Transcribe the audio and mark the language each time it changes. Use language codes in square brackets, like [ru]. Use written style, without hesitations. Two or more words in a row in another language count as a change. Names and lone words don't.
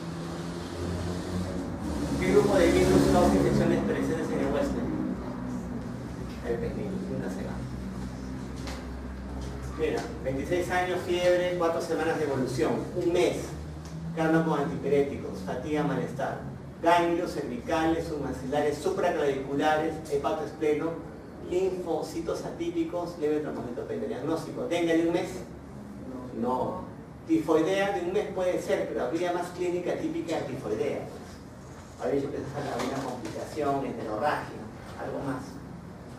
[es] ¿Qué grupo de virus causa infecciones presentes en el huésped? El pernil, una semana. Mira, 26 años, fiebre, 4 semanas de evolución, un mes, carno con antipiréticos, fatiga, malestar, ganglios cervicales, submaxilares, supraclaviculares, hepatoespleno, linfocitos atípicos, leve trombocitopenia. Diagnóstico, ¿dengue de un mes? No. Tifoidea de un mes puede ser, pero habría más clínica típica de tifoidea. Habría yo pensado que habría una complicación, heterorragia, algo más.